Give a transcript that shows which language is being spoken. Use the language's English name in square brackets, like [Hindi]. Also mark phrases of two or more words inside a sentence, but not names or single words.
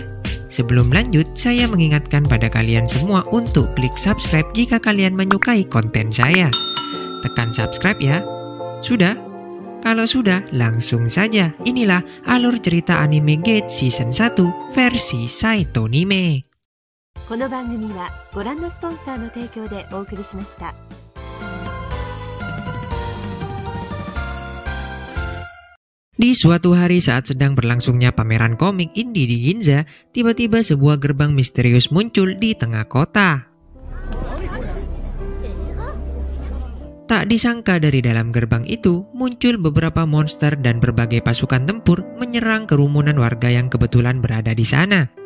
[Indonesian] Sebelum lanjut, saya mengingatkan pada kalian semua untuk klik subscribe jika kalian menyukai konten saya. Tekan subscribe ya. Sudah? Kalau sudah, langsung saja. Inilah alur cerita anime Gate Season 1 versi Saito Anime. [Japanese] この番組はご覧のスポンサーの提供でお送りしました。 [Indonesian] Di suatu hari saat sedang berlangsungnya pameran komik indie di Ginza, tiba-tiba sebuah gerbang misterius muncul di tengah kota. Tak disangka dari dalam gerbang itu muncul beberapa monster dan berbagai pasukan tempur menyerang kerumunan warga yang kebetulan berada di sana.